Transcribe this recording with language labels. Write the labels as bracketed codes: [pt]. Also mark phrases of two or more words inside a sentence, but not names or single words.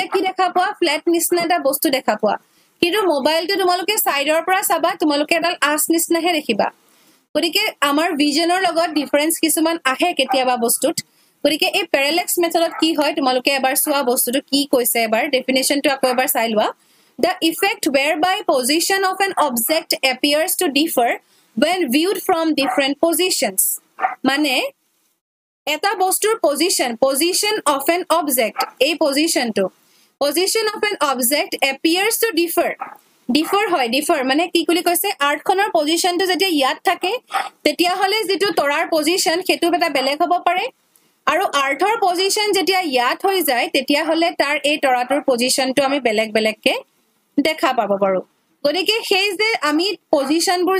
[as] কি দেখা পোৱা ফ্ল্যাট নিচিনা এটা বস্তু দেখা পোৱা কিন্তু মোবাইলটো তোমালোকে সাইডৰ পৰা চাবা তোমালোকে এডাল আছ নিচিনাহে দেখিবা গতিকে আমাৰ ভিজনৰ লগত ডিফাৰেন্স কিছুমান আহে কেতিয়াবা বস্তুত গতিকে এই [en] parallax methodত [as] কি হয় তোমালোকে এবাৰ চোৱা বস্তুটো কি কৈছে এবাৰ ডেফিনেশনটো আকৌ এবাৰ চাই লোৱা [en] the effect whereby position of an object appears to differ when viewed from different positions [as] মানে এটা বস্তুৰ [en] position of an object [as] এই [en] position of an object appears to differ [as] মানে কি বুলি কৈছে [en] earthখনৰ positionটো [as] যেতিয়া ইয়াত থাকে তেতিয়া হলে যেটো তৰাৰ পজিশন হেতু এটা বেলেগ হ'ব পাৰে আৰু [en] earthৰ position [as] যেতিয়া ইয়াত হৈ যায় তেতিয়া হলে তাৰ এই তৰাটোৰ পজিশনটো আমি বেলেগ বেলেগকে দেখা পাব পাৰো গতিকে সেই যে আমি পজিশনবোৰ